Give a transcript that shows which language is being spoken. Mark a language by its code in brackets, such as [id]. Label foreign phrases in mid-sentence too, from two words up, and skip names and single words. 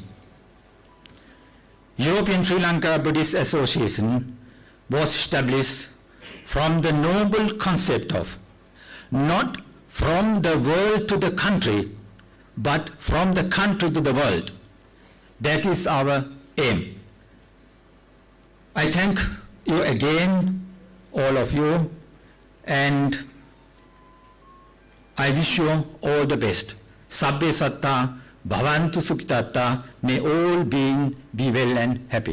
[en] European Sri Lanka Buddhist Association was established from the noble concept of not from the world to the country, but from the country to the world. That is our aim. I thank you again, all of you, and I wish you all the best. [pi] Sabbe satta bhavantu sukhitatta. [en] May all beings be well and happy.